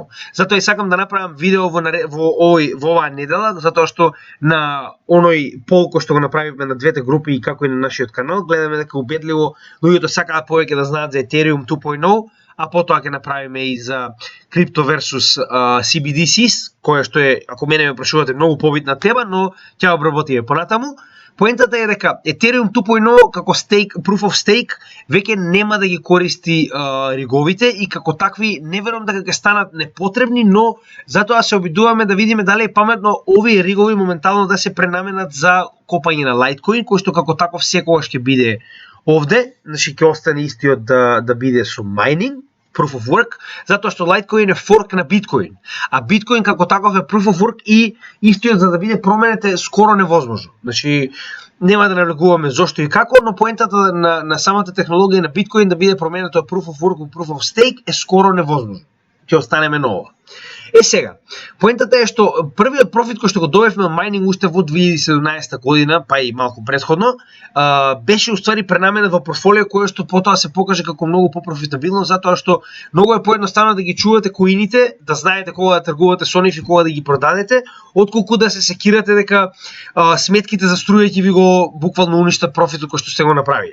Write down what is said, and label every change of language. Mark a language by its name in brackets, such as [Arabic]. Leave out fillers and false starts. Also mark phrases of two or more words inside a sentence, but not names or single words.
[Macedonian] Затоа и сакам да направам видео во оваа недела, затоа што на оној пол кој што го направивме на двете групи и како и на нашиот канал, гледаме дека убедливо луѓето сакаат повеќе да знаат за Етериум 2.0, а потоа ќе направиме и за крипто versus CBDCs, која што е, ако мене ме прашувате, многу побитна тема, но ќе обработиме понатаму. Поентата е дека Ethereum 2.0 како [English] proof of stake [Macedonian] веќе нема да ги користи риговите и како такви не верувам дека ќе станат непотребни, но затоа се обидуваме да видиме дали е паметно овие ригови моментално да се пренаменат за копање на Litecoin, кој што како таков секогаш ќе биде овде, значи ќе остане истиот да биде со майнинг, [English] proof of work, [Macedonian] затоа што Litecoin е форк на Bitcoin, а Bitcoin како таков е [English] proof of work [Macedonian] и истиот за да биде променет е скоро невозможно. Значи нема да навлегуваме зошто и како, но поентата на самата технологија на Bitcoin да биде променето од [English] proof of work [Macedonian] во [English] proof of stake [Macedonian] е скоро невозможно. Ќе останеме на ова. Сега, поентата е што првиот профит кој што го добивме од майнинг уште во 2017 година, па и малку претходно, беше уствари пренаменет во портфолио кое што потоа се покаже како многу попрофитабилно, затоа што многу е поедноставно да ги чувате коините, да знаете кога да тргувате со нив и кога да ги продадете, отколку да се секирате дека сметките за струја ќе ви го буквално уништат профитот кој што сте го направили.